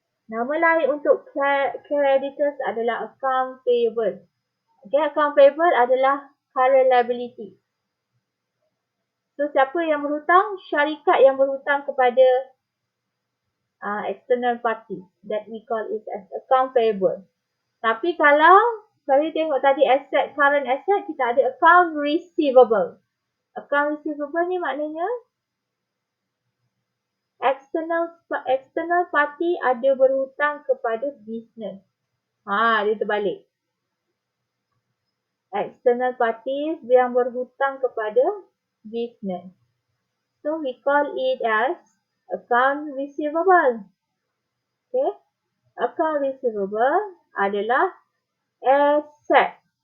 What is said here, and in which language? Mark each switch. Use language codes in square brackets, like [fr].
[ms] Nama lain untuk creditors adalah account payable. Okay, account payable adalah current liability. So, siapa yang berhutang? Syarikat yang berhutang kepada external party. [en] That we call it as account payable. [ms] Tapi kalau saya tengok tadi asset, current asset, kita ada account receivable. Account receivable ni maknanya external party ada berhutang kepada business. Dia terbalik. External parties yang berhutang kepada business. [en] So we call it as account receivable. Okay. [ms] Account receivable adalah asset.